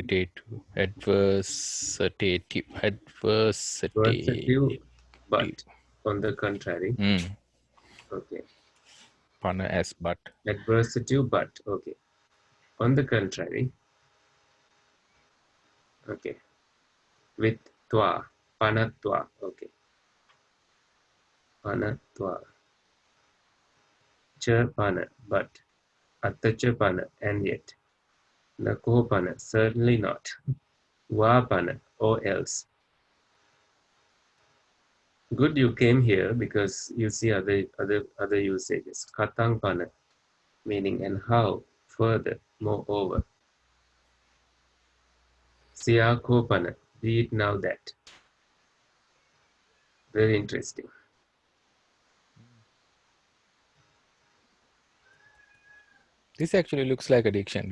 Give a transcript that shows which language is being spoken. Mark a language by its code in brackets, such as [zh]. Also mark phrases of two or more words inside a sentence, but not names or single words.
[en] adversative. adversative, but on the contrary, Mm. okay, Pana as but. adversative, but okay, on the contrary, okay, with twa, [pi] panatwa, okay, panatwa, cha pana, but, atacha pana, [en] and yet, [pi] nako pana, [en] certainly not, [pi] wa pana, [en] or else. Good you came here because you see other usages. [pi] Katang pana, [en] meaning and how, further, moreover. [pi] Siako pana, [en] be it now that. Very interesting. This actually looks like a dictionary.